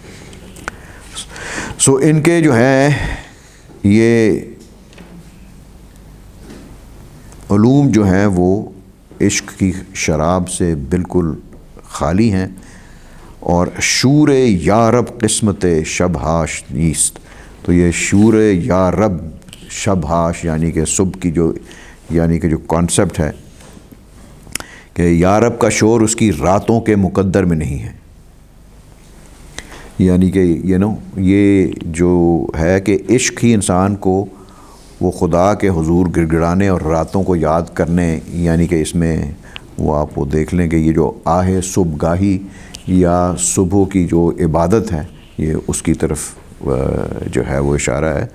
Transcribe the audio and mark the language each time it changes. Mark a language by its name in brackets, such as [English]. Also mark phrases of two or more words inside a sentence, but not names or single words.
[Urdu] سو ان کے جو ہے یہ علوم جو ہیں وہ عشق کی شراب سے بالکل خالی ہیں. [Persian] اور شور یا رب قسمت شبہاش نیست، [Urdu] تو یہ [Persian] شور یا رب شبہاش [Urdu] یعنی کہ صبح کی جو کانسیپٹ ہے کہ یا رب کا شور اس کی راتوں کے مقدر میں نہیں ہے. یعنی کہ یہ جو ہے کہ عشق ہی انسان کو وہ خدا کے حضور گڑ گڑانے اور راتوں کو یاد کرنے، یعنی کہ اس میں وہ آپ وہ دیکھ لیں کہ یہ جو آہ صبح گاہی یا صبح کی جو عبادت ہے، یہ اس کی طرف جو ہے وہ اشارہ ہے.